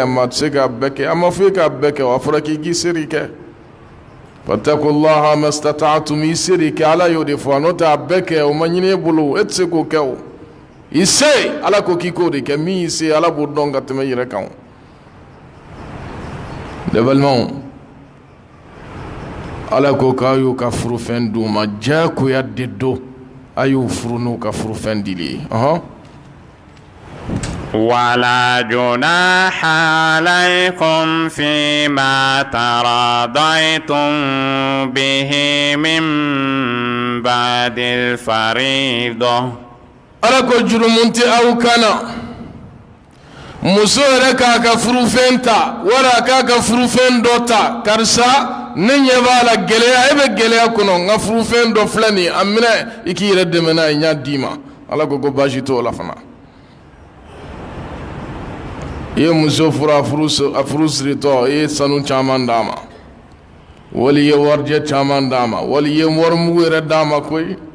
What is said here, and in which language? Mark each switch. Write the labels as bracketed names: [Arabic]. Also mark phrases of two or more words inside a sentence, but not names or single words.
[Bambara] ma a tɛ se k'a bɛɛ kɛ a ma fɔ e k'a bɛɛ kɛ a fɔra k'i seri kɛ [Arabic] فاتقوا الله ما استطعتم [Bambara] i seri kɛ ala y'o de fɔ n'o tɛ a bɛɛ kɛ o ma ɲini e bolo e tɛ se k'o kɛ o i se ala ko k'i k'o de kɛ min y'i se ala b'o dɔn ka tɛmɛ i yɛrɛ kan ne balimaw ala ko k'a y'u ka furufɛn d'u ma diyagoya de don a y'u furu n'u ka furufɛn dili ye [Arabic] ولا جناح عليكم فيما تراضيتم به من بعد الفريضة [Bambara] ala ko jurumun tɛ aw kana muso yɛrɛ k'a ka furufɛn ta wala k'a ka furufɛn dɔ ta karisa ne ɲɛ b'a la gɛlɛya e bɛ gɛlɛya kɔnɔ n ka furufɛn dɔ filɛ nin ye a minɛ i k'i yɛrɛ dɛmɛ n'a ye n y'a d'i ma ala ko baasi t'o la fana i ye muso furu a furu siritɔ i ye sanu caman d'a ma wali i ye warijɛ caman d'a ma wali i ye warimugu yɛrɛ d'a ma koyi